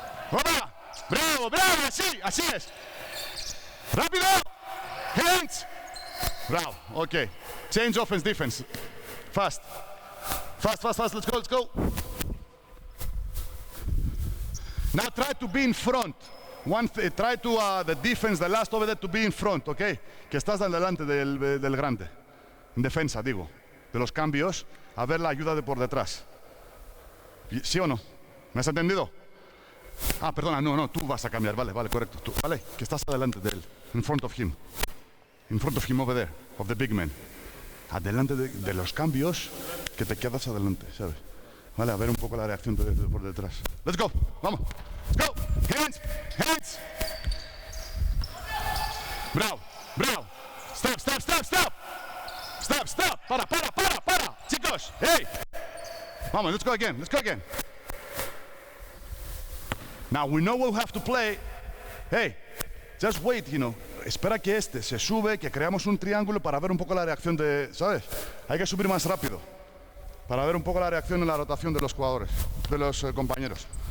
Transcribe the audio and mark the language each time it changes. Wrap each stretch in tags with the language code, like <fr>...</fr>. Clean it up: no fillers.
<es>¡Opa! ¡Bravo! Así es. ¡Rápido!</es> <en>Hands! Bravo. Okay. Change offense, defense. Fast. Let's go. Now try to be in front. Try to, the defense, the last over there, to be in front, okay?</en> <es>Que estás delante del grande. En defensa, digo. De los cambios, a ver la ayuda de por detrás. ¿Sí o no? ¿Me has entendido? Perdona, no, tú vas a cambiar, vale, correcto. Tú, vale, que estás adelante de él,</es> <en>in front of him. in front of him over there, of the big man.</en> <es>Adelante de los cambios, que te quedas adelante, ¿sabes? Vale, a ver un poco la reacción por detrás.</es> <en>Let's go, vamos. Let's go, hands, hands. Bravo, bravo. Stop, stop, stop, stop. Stop, stop.</en> <es>Para. Chicos,</es> <en>hey. Vamos, let's go again, let's go again. Now we know what we have to play. Hey, just wait, you know.</en> <es>Espera que este se sube, que creamos un triángulo para ver un poco la reacción de, ¿sabes? Hay que subir más rápido para ver un poco la reacción en la rotación de los jugadores, de los compañeros.</es>